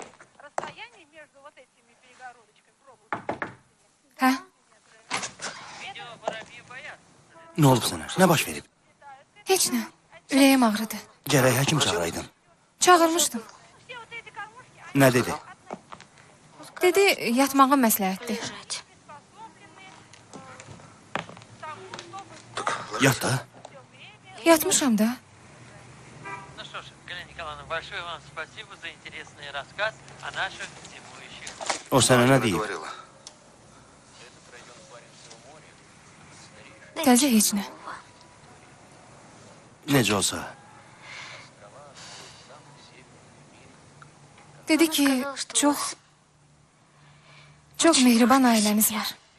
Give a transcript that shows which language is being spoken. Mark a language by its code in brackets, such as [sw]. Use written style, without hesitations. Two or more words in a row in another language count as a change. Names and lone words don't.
[ru] Расстояние между вот этими перегородочками, пробуйте. [az] Hə? Nə olub sənə? Nə baş verib? Heç nə. Ürəyim ağrıdı. Gərək həkim çağıraydın. Çağırmışdım. [ru] Все вот эти кормушки, [az] Nə dedi? Dedi, yatmağa məsləhətdir. Yat da. Yatmışam da. [ru] Ну что ж, Галина Николаевна, большое вам спасибо за интересный рассказ о наших зимующих. [az] O sənə nə deyib? Təzə heç nə. Necə olsa. Dedi ki, çox mehriban ailəniz var.